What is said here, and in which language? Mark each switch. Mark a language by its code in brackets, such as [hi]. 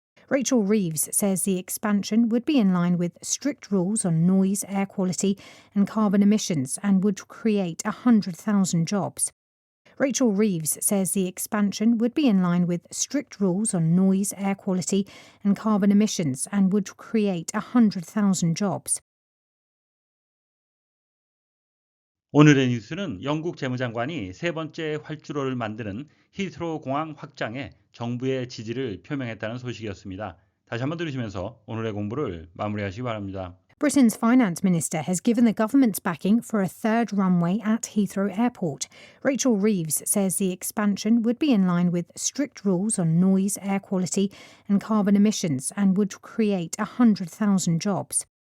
[en] Rachel Reeves says the expansion would be in line with strict rules on noise, air quality and carbon emissions and would create 100,000 jobs. Rachel Reeves says the expansion would be in line with strict rules on noise, air quality and carbon emissions and would create 100,000 jobs. [ko] 오늘의 뉴스는 영국 재무장관이 세 번째 활주로를 만드는 히스로 공항 확장에 정부의 지지를 표명했다는 소식이었습니다. 다시 한번 들으시면서 오늘의 공부를 마무리하시기 바랍니다. [en] Britain's finance minister has given the government's backing for a third runway at Heathrow Airport. Rachel Reeves says the expansion would be in line with strict rules on noise, air quality, and carbon emissions and would create 100,000 jobs.